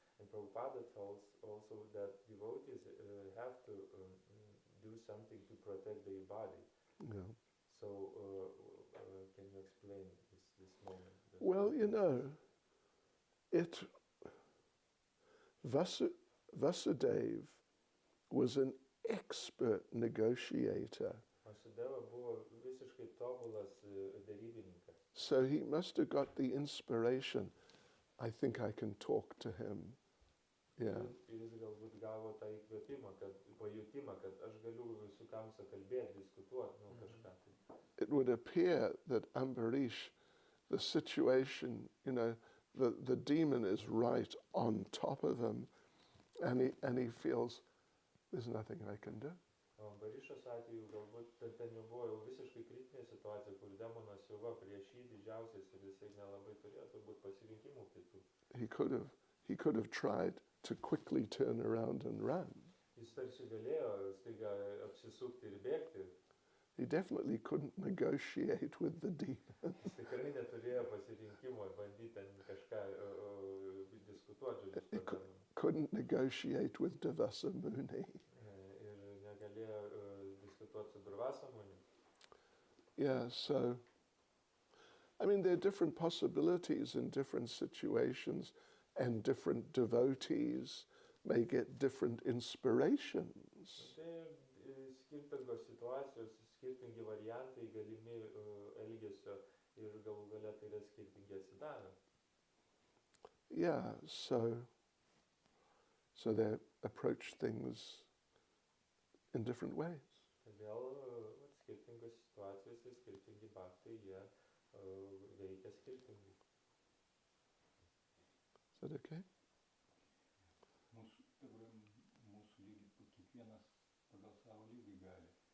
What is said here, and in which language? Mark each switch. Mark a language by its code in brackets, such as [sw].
[en] And Prabhupada tells also that devotees have to do something to protect their body. Yeah. So can you explain this moment? Well, you know, Vasudev was an expert negotiator. [lt] Vasudeva buvo visiškai tobulas derybininkas. [en] So he must have got the inspiration, I think I can talk to him. Yeah. [lt] Ir jis galbūt gavo tą įkvėpimą, pajutimą, kad aš galiu su Kamsa kalbėti, diskutuoti, kažką tai. [en] It would appear that Ambarish, the situation, you know, the demon is right on top of him, and he feels there's nothing I can do. [lt] O Ambarišos atveju galbūt ten jau buvo jau visiškai kritinė situacija, kur demonas jau va prieš jį didžiausias ir jisai nelabai turėjo turbūt pasirinkimų kitų. [en] He could have tried to quickly turn around and run. [lt] Jis tarsi galėjo staiga apsisukti ir bėgti. [en] He definitely couldn't negotiate with the demon. [lt] Jis tikrai neturėjo pasirinkimo bandyti ten kažką diskutuoti. [en] He couldn't negotiate with Devasa Muni. [lt] Ir negalėjo diskutuoti su Durvasa Muni. [en] Yeah, so, I mean, there are different possibilities in different situations, and different devotees may get different inspirations. [lt] Tai skirtingos situacijos, skirtingi variantai galimi elgesio ir galų gale tai yra skirtingi atsidavę. [en] Yeah, so they approach things in different ways. [lt] Todėl skirtingos situacijos ir skirtingi bhaktai, jie veikia skirtingai. [en] Is that okay? [lt] Mūsų lygiai kiekvienas pagal savo lygį gali.